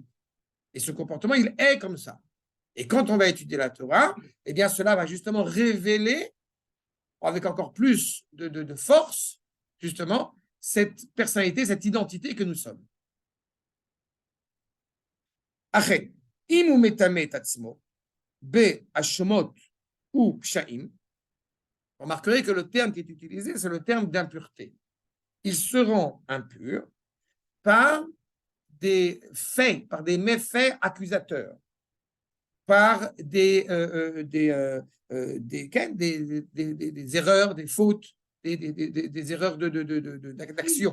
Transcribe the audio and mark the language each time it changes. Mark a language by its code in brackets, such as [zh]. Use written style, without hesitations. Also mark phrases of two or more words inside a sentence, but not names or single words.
[fr] Et ce comportement, il est comme ça. Et quand on va étudier la Torah, eh bien, cela va justement révéler, avec encore plus de force, justement, cette personnalité, cette identité que nous sommes. Après, [he] אם הוא מטמא את עצמו בהאשמות ופשעים, [fr] remarquerez que le terme qui est utilisé, c'est le terme d'impureté. Ils seront impurs par des faits, par des méfaits accusateurs, par des erreurs, des fautes, des erreurs d'action.